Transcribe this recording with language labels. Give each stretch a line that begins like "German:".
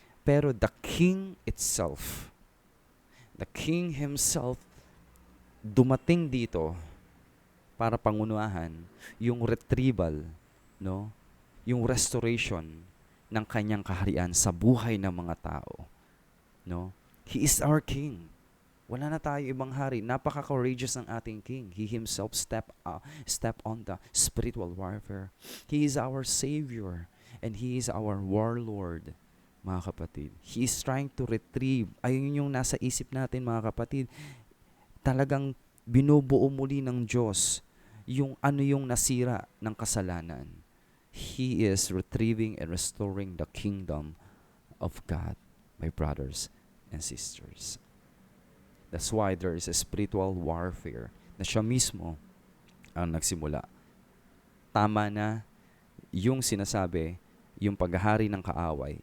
Filipino: Pero
English: the king itself, the king himself,
Filipino: dumating dito para pangunahan yung retrieval, no? Yung restoration ng kanyang kaharian sa buhay ng mga tao. No?
English: He is our king.
Filipino: Wala na tayo ibang hari. Napaka-courageous ng ating
English: king. He himself step on the spiritual warfare. He is our savior and he is our warlord,
Filipino: mga kapatid.
English: He is trying to retrieve.
Filipino: Ayun yung nasa isip natin, mga kapatid. Talagang binubuo muli ng Diyos yung ano yung nasira ng kasalanan.
English: He is retrieving and restoring the kingdom of God, my brothers and sisters. That's why there is a spiritual warfare
Filipino: na siya mismo ang nagsimula. Tama na yung sinasabi, yung paghahari ng kaaway.